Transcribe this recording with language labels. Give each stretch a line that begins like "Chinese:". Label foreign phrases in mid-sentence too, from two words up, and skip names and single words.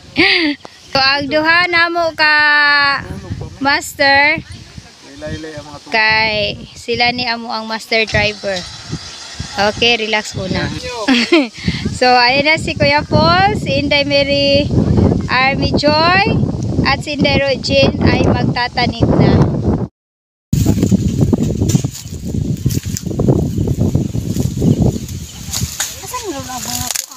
Cebuano: So, ang duha namo ka master kay sila ni amo ang
English: master driver.
Filipino: Okay, relax muna. So, ayun na si Kuya Paul, si Inday Mary Army Joy, at si Inday Rogin ay magtatanim na. Asan nga ba mga kuan?